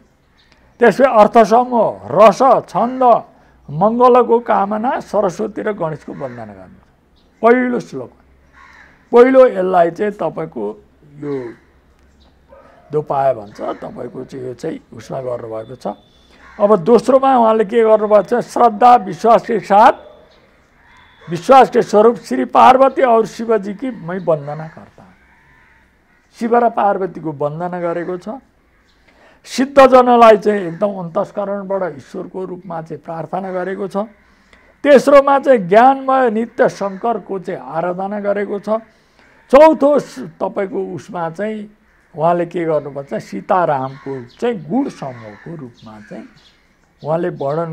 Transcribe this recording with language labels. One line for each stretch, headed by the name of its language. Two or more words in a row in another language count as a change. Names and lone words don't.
Nepali: त्यसै अर्थसमूह, रस, छन्द, मङ्गलको कामना, सरस्वती र गणेशको वन्दना गर्नु पहिलो श्लोक। पहिलो यसलाई चाहिँ तपाईँको यो दोपाय भन्छ, तपाईँको चाहिँ यो चाहिँ उसमा गर्नुभएको छ। अब दोस्रोमा उहाँले के गर्नुभएको छ,
Hindi: श्रद्धा विश्वास के साथ विश्वास के स्वरूप श्री पार्वती और शिवजी की मैं वन्दना करता हूँ।
Nepali: शिव र पार्वतीको वन्दना गरेको छ। सिद्धजनलाई चाहिँ एकदम अन्तस्करणबाट ईश्वरको रूपमा चाहिँ प्रार्थना गरेको छ। तेस्रोमा चाहिँ ज्ञानमय नित्य शङ्करको चाहिँ आराधना गरेको छ। चौथो तपाईँको उसमा चाहिँ उहाँले के गर्नुपर्छ, सीतारामको चाहिँ गुण समूहको रूपमा चाहिँ उहाँले वर्णन